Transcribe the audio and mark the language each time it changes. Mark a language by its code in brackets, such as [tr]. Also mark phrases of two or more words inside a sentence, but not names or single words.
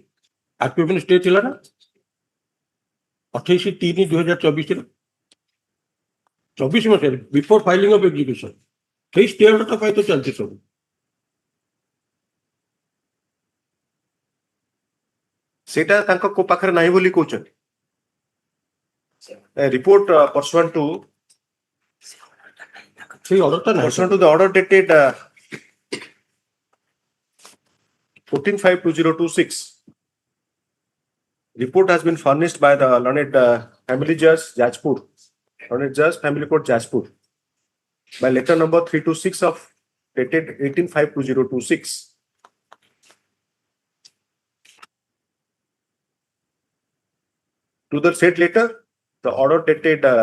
[or] RPFM ରେ ଷ୍ଟେ ଥିଲା ନା 28/3/2024 24 ମସିହାରେ [en] before filing of execution [or] ସେଇ ଷ୍ଟେ ଅର୍ଡରଟା ପାଇଁ ତ ଚାଲିଛି ସବୁ ସେଇଟା ତାଙ୍କ ପାଖରେ ନାହିଁ ବୋଲି କହୁଛନ୍ତି ରିପୋର୍ଟ [en] pursuant to [or] ସେଇ ଅର୍ଡରଟା ନାହିଁ [en] pursuant to the order dated 14/5/2026 report has been furnished by the learned family judge Jajpur learned judge family court Jajpur by letter number 326 of dated 18/5/2026 to the said letter the order dated